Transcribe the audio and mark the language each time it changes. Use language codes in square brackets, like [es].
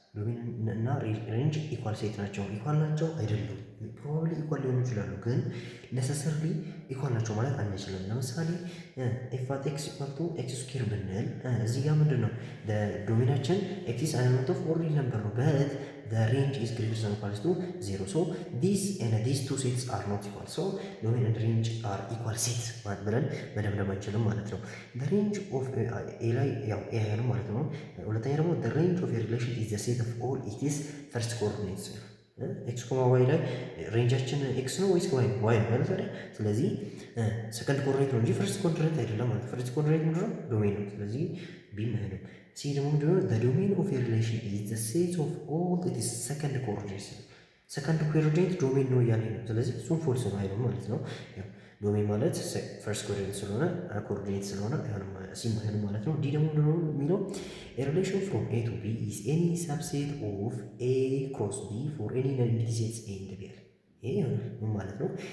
[am] ዶሜን እና ሬንጅ ኢኳል ሴት ናቸው። ኢኳል ናቸው አይደሉም? ፕሮባብሊ ኢኳል ሊሆኑ ይችላሉ፣ ግን ነሰሰርሊ ኢኳል ናቸው ማለት አንችልም። ለምሳሌ ኤፍ አት ኤክስ ኢኳል ቱ ኤክስ ስኩዌር ብንል እዚህ ጋር ምንድን ነው ዶሜናችን ኤክስ ኤለመንት ኦፍ ኦርዲናሪ ነምበር ነው፣ በት [en] the range is greater than or equal to 0. So these two sets are not equal. So domain and range are equal sets [am] ብለን መደምደም አንችልም ማለት ነው። [en] the range of a [am] ላይ ያው ኤ ነው ማለት ነው። ሁለተኛ ደግሞ [en] the range of a relation is the set of all its first coordinates [am] ኤክስ ኮማ ዋይ ላይ ሬንጃችን ኤክስ ነው ወይስ ዋይ ነው? ዋይ ነው ማለት አይደል? ስለዚህ ሰከንድ ኮኦርዲኔት ነው እንጂ ፈርስት ኮኦርዲኔት አይደለም ማለት። ፈርስት ኮኦርዲኔት ምንድን ነው? ዶሜን ነው። ስለዚህ ቢም አይሆንም። ሲ ደግሞ ምንድን ነው? [en] the domain of a relation is the set of all its second coordinates። [am] ሰከንድ ኮኦርዲኔት ዶሜን ነው እያለኝ ነው። ስለዚህ እሱም ፎልስ ነው አይሆንም ማለት ነው። ያው ዶሜን ማለት ፈርስት ኮኦርዲኔት ስለሆነ ኮኦርዲኔት ስለሆነ አይሆንም ማለት ነው። ዲ ደግሞ ምንድን ነው የሚለው [en] a relation from A to B is any subset of A cross B for any non-empty sets A and B [am] አለ። ይሄ ምን ማለት ነው?